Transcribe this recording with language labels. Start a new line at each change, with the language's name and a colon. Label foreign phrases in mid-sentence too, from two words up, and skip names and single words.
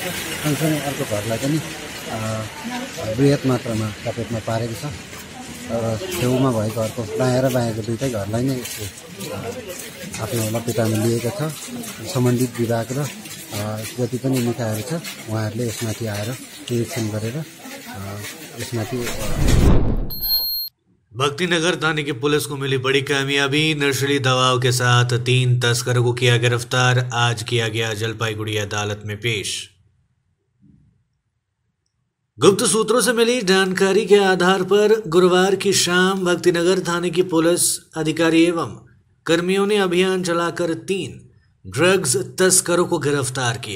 Nepali: सँगसँगै अर्को घरलाई पनि बृहत मात्रामा चपेटमा पारेको छ र छेउमा भएको घरको दायाँ र बायाँको दुईटै घरलाई नै आफ्नो लपेटामा लिएको छ। सम्बन्धित विभाग र जति पनि निकायहरू छ उहाँहरूले यसमाथि आएर निरीक्षण गरेर यसमाथि।
Hindi: भक्तिनगर थाने की पुलिस को मिली बड़ी कामयाबी। नशीली दवाओं के साथ 3 तस्करों को किया गिरफ्तार। आज किया गया जलपाईगुड़ी अदालत में पेश। गुप्त सूत्रों से मिली जानकारी के आधार पर गुरुवार की शाम भक्तिनगर थाने की पुलिस अधिकारी एवं कर्मियों ने अभियान चलाकर 3 ड्रग्स तस्करों को गिरफ्तार किया।